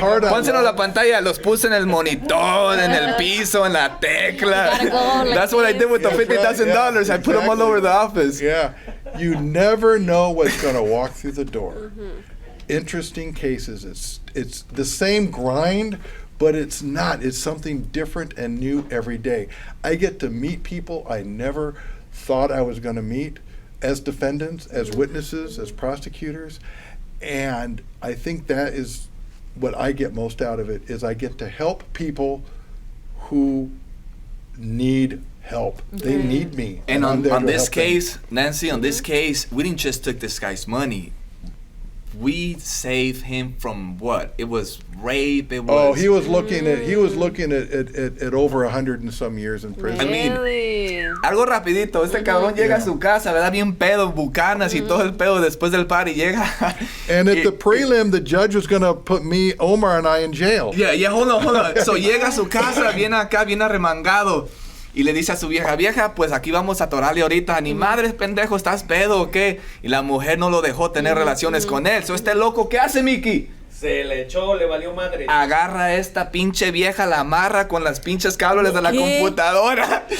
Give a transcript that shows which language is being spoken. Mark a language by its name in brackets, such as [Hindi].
[Spanish] Pónsenos la pantalla, los puse en el monitor, en el piso, en la tecla. [English] You gotta go like That's what I did with the $50,000. I put them all over the office. yeah, you never know what's going to walk through the door. Interesting cases. It's the same grind, but it's not. It's something different and new every day. I get to meet people I never thought I was going to meet as defendants, as witnesses, as prosecutors, and I think that is what I get most out of it, is I get to help people who need help. They need me. And I'm there on to this help them. case, Nancy, on this case, we didn't just took this guy's money. We saved him from what? It was rape. It was. Oh, he was looking at over 100 and some years in prison. I mean, Really? [Spanish] Algo rapidito, este cabrón llega a su casa, ¿verdad? Bien pedo, bucanas y todo el pedo después del party llega. [English] And at the prelim, the judge was going to put me, Omar, and I in jail. Yeah, hold on. [Spanish] So llega a su casa, viene acá, bien arremangado. Y le dice a su vieja, pues aquí vamos a atorarle ahorita. Ni madres, pendejo, ¿estás pedo o qué? Y la mujer no lo dejó tener relaciones con él. So este loco, ¿qué hace, Mickey? Se le echó, le valió madre. Agarra a esta pinche vieja, la amarra con las pinches cables de la computadora.